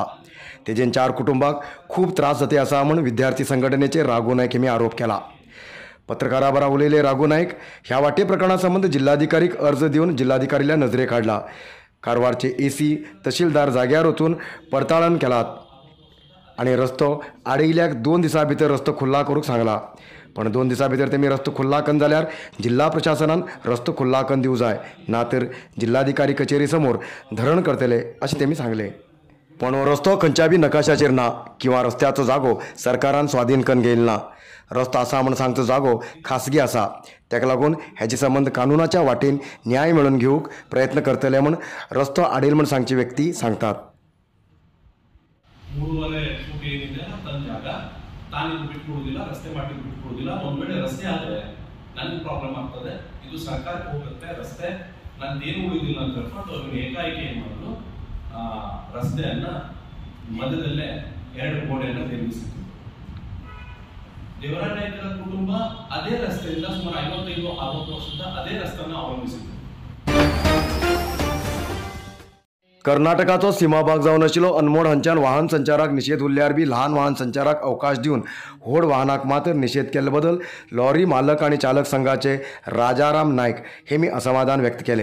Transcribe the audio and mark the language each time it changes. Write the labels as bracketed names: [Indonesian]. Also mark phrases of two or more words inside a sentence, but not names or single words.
[Konkani] तेजेन 4 कुटुंबाक खूप त्रास जाते असा म्हणून विद्यार्थी संघटनेचे राघू नाईक यांनी आरोप केला। पत्रकारा बरा उलयले राघू नाईक ह्या वाटे प्रकरणासंबंध जिल्हाधिकारीक अर्ज देऊन जिल्हाधिकारीला नजरे काढला। कारवारचे एसी तहसीलदार जाग्यार वचून पडताळण केलात आणि रस्तो आडयल्याक 2 दिसां भितर रस्तो खुल्ला करूंक सांगला। पण 2 दिसां भितर तेमी रस्तो खुल्ला करून जाल्यार जिल्हा प्रशासनान रस्तो खुल्ला करून दिवं जाय, ना तर जिल्हाधिकारी कचेरी समोर धरण करतले अशें तेमी सांगले। पण हो रस्तो खंयच्या बी नकाशाचेर ना किंवा रस्त्याचो जागो सरकारान स्वाधीन करून घेयलो ना। रस्तो आसा म्हण सांगचो जागो खासगी आसा, तेका लागून हेजे संबंध कानुनाच्या वाटेन न्याय मेळोवन घेवंक प्रयत्न करतले म्हण रस्तो आडयलो म्हण सांगची व्यक्ती सांगतात। [Kannada] ರಸ್ತೆ ಮಾಡಿ ಬಿಟ್ಕೊಡೋದಿಲ್ಲ। ಒಂದು ವೇಳೆ ರಸ್ತೆ ಆದ್ರೆ ನನಗೆ ಪ್ರಾಬ್ಲಮ್ ಆಗ್ತದೆ, ಇದು ಸರ್ಕಾರಕ್ಕೆ ಹೋಗುತ್ತೆ ರಸ್ತೆ, ನಂದೇನು ಉಳಿದಿಲ್ಲ ಅಂತ ಹೇಳ್ಕೊಂಡು ಅವ್ರು ಏಕಾಏಕಿ ಏನು ಮಾಡೋದು, ರಸ್ತೆಯನ್ನ ಮಧ್ಯದಲ್ಲೇ 2 ಗೋಡೆಯನ್ನು ನಿರ್ಮಿಸಿದ್ರು। ದೇವರಾಯ ನಾಯ್ಕರ ಕುಟುಂಬ ಅದೇ ರಸ್ತೆಯಿಂದ ಸುಮಾರು 55-60 ವರ್ಷದಿಂದ ಅದೇ ರಸ್ತೆಯನ್ನು ಅವಲಂಬಿಸಿದ್ರು। [Konkani] कर्नाटकाचो सीमाभाग जावन आशिल्लो अनमोड हांच्यान वाहन संचाराक निषेध उरल्यार बी ल्हान वाहन संचाराक अवकाश दिवन व्हड वाहनाक मात्र निषेध केल्ले बदल लॉरी मालक आनी चालक संघाचे राजाराम नायक हेमी असमाधान व्यक्त केले।